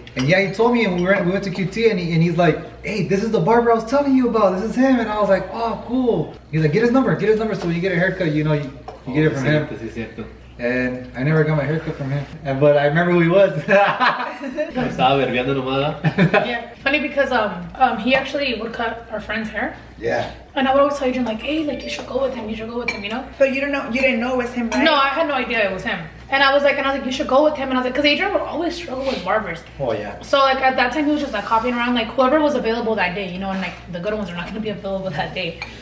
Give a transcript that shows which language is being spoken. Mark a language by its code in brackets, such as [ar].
[en] And yeah, he told me, and we went to QT, and he's like, hey, this is the barber I was telling you about. This is him. And I was like, oh, cool. He's like, get his number. So when you get a haircut, you know, you get it from him. [es] Sí, cierto. [en] And I never got my haircut from him. But I remember who he was. [es] Estaba verbeando nomás. [en] Yeah, funny because he actually would cut our friend's hair. Yeah. And I would always tell Adrian like, hey, like you should go with him, you know? But you didn't know it was him, right? No, I had no idea it was him. And I was like, you should go with him. And I was like, because Adrian would always struggle with barbers. Oh, yeah. So like at that time he was just like hopping around, like whoever was available that day, you know, and like the good ones are not gonna be available that day.